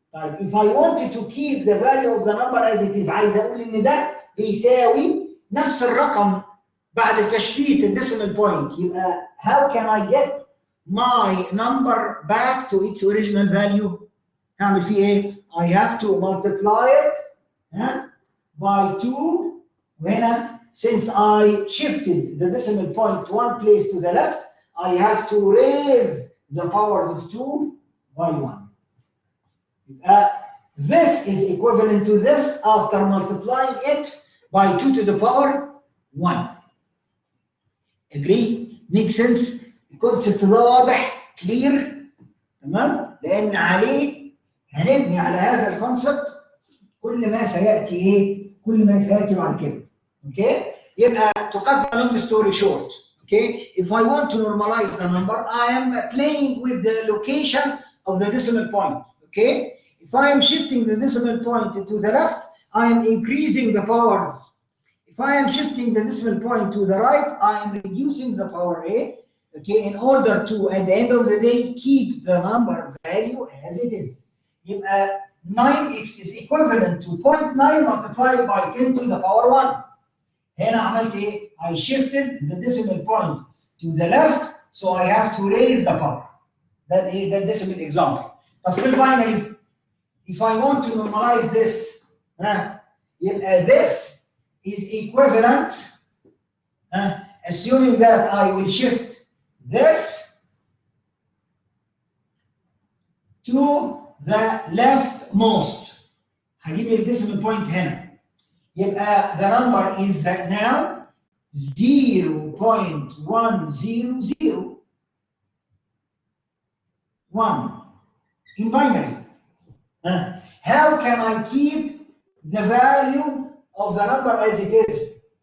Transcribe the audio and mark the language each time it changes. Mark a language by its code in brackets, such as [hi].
[en] طيب if I wanted to keep the value of the number as it is [ar] عايز اقول ان ده بيساوي نفس الرقم بعد التشفيت الديسيمال بوينت يبقى [en] how can I get my number back to its original value؟ [ar] هعمل فيه ايه؟ [en] I have to multiply it by 2 وهنا since I shifted the decimal point one place to the left I have to raise the power of 2 by 1. This is equivalent to this after multiplying it by 2 to the power 1. Agree? Make sense? [ar] الكونسبت ده واضح clear تمام؟ لأن عليه هنبني على هذا الكونسبت كل ما سيأتي إيه؟ كل ما سيأتي بعد كده. [en] Okay? يبقى to cut the long story short. Okay, if I want to normalize the number, I am playing with the location of the decimal point. Okay, if I am shifting the decimal point to the left, I am increasing the powers. If I am shifting the decimal point to the right, I am reducing the power a. Okay, in order to, at the end of the day, keep the number value as it is. 9x is equivalent to 0.9 multiplied by 10 to the power 1. [ar] هنا عملت ايه؟ [en] I shifted the decimal point to the left, so I have to raise the power. That is the decimal example. [ar] طب في الباينري, [en] if I want to normalize this, this is equivalent, assuming that I will shift this to the leftmost. [ar] هجيب الديسيمال بوينت هنا. [en] يبقى the number is now 0.1001 in binary. How can I keep the value of the number as it is?